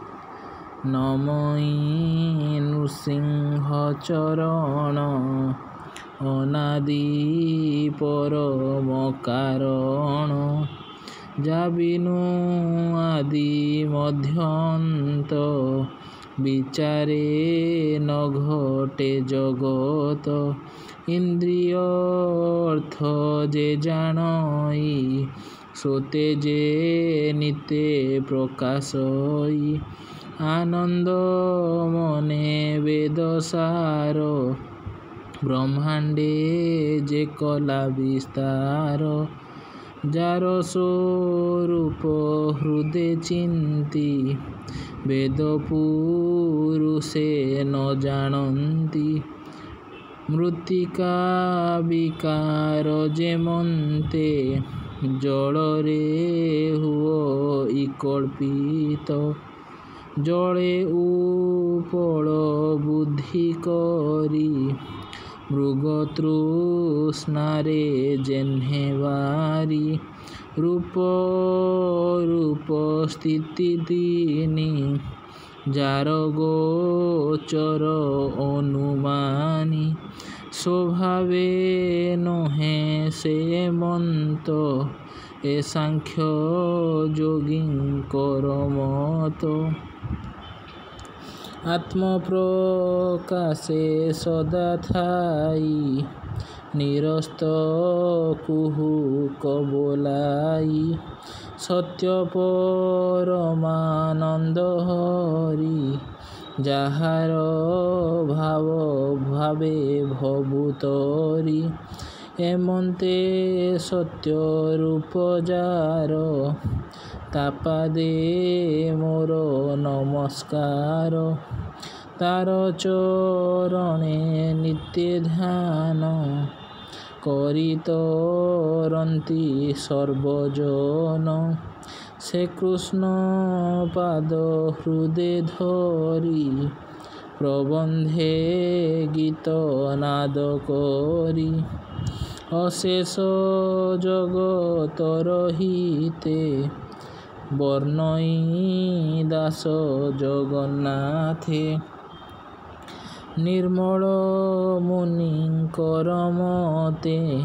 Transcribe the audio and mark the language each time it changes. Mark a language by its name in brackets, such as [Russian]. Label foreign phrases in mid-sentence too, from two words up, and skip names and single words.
[Odia] ନମୋଇ ନୃସିଂହ ଚରଣ ଅନାଦି ପରମ କାରଣ ଯାବିନୁ ଆଦି ମଧ୍ୟନ୍ତ ବିଚାରେ ନ ଘଟେ ଜଗତ ଇନ୍ଦ୍ରିୟ ଅର୍ଥ ଯେ ଜାଣଇ ସୋତେ ଯେ ନିତେ ପ୍ରକାଶଇ ଆନନ୍ଦ ମନେ ବେଦସାର ବ୍ରହ୍ମାଣ୍ଡେ ଯେ କଳା ବିସ୍ତାର ଯାର ସ୍ୱରୂପ ହୃଦୟ ଚିନ୍ତି ବେଦ ପୁରୁଷେ ନ ଜାଣନ୍ତି ମୃତ୍ତିକା ବିକାର ଯେମନ୍ତେ ଜଳରେ ହୁଓ କଳ୍ପିତ ଜଳେ ଉପଳ ବୁଦ୍ଧି କରି ମୃଗତୃଷ୍ଣାରେ ଯେହ୍ନେବାରି ରୂପ ରୂପ ସ୍ଥିତି ଦୀନି ଯାର ଗୋଚର ଅନୁମାନି ସ୍ୱଭାବେ ନହେ ସେ ମନ୍ତ ଏ ସାଂଖ୍ୟ ଯୋଗୀ କରମତ ଆତ୍ମ ପ୍ରକାଶେ ସଦା ଥାଇ ନିରସ୍ତ କୁହୁକ ବୋଲାଇ ସତ୍ୟ ପରମାନନ୍ଦ ହରି ଯାହାର ଭାବ ଭାବେ ଭଭୂତରି ଏମନ୍ତେ ସତ୍ୟ ରୂପ ଯାର ତାପାଦେ ମୋର ନମସ୍କାର ତାର ଚରଣେ ନିତ୍ୟ ଧ୍ୟାନ କରିତରନ୍ତି ସର୍ବଜନ ସେ କୃଷ୍ଣ ପାଦ ହୃଦୟ ଧରି ପ୍ରବନ୍ଧେ ଗୀତ ନାଦ କରି ଅଶେଷ ଜଗତର ହିତେ ବର୍ଣ୍ଣଇ ଦାସ ଜଗନ୍ନାଥେ ନିର୍ମଳ ମୁନି କରମତେ